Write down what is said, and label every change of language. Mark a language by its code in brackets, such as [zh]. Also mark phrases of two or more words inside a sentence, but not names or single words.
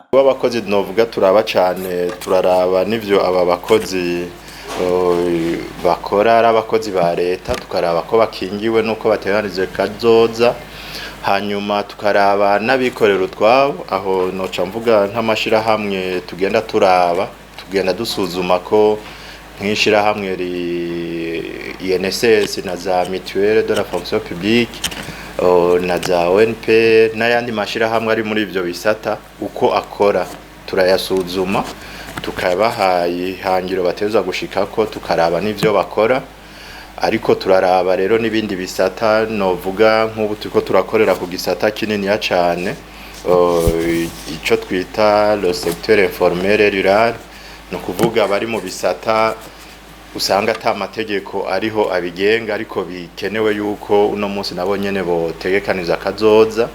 [rn] Abakozi novuga turaba cane, turaraba n'ivyo aba bakozi bakora ari abakozi ba leta, tukaraba ko bakingiwe nuko bateganije kazoza, hanyuma tukaraba n'abikorera utwabo aho noca mvuga nk'amashira hamwe tugenda turaba tugenda dusuzuma ko nk'ishira hamwe INSS na za [fr] mutuelle de la fonction publique [rn] na za ONP n'ayandi mashira hamwe ari muri ivyo bisata uko akora turayasuzuma tukabaha ihangiro bateza gushikako tukaraba n'ivyo bakora. Ariko turaraba rero n'ibindi bisata novuga nk'ubu turiko turakorera ku gisata kinini ya cane ico twita [fr] le secteur informel rural, [rn] no kuvuga bari mu bisata usanga ata mategeko ariho abigenga ariko bikenewe yuko uno munsi nabo nyene botegekaniza akazoza.